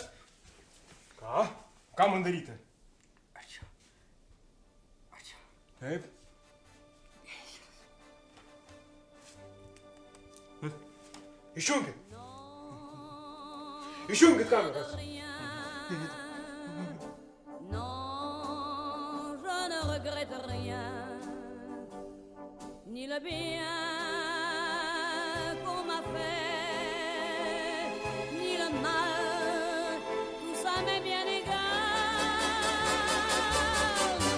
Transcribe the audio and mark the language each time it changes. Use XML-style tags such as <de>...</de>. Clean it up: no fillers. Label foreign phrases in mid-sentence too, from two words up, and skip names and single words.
<lt>Ką? Ką man daryti? Ačiū. Taip. Išjungit. Išjungit kameras.</lt> <fr>Non, je ne regrette rien. ni le bien qu'on m'a fait, ni le mal, tout ça m'est bien égal.</fr>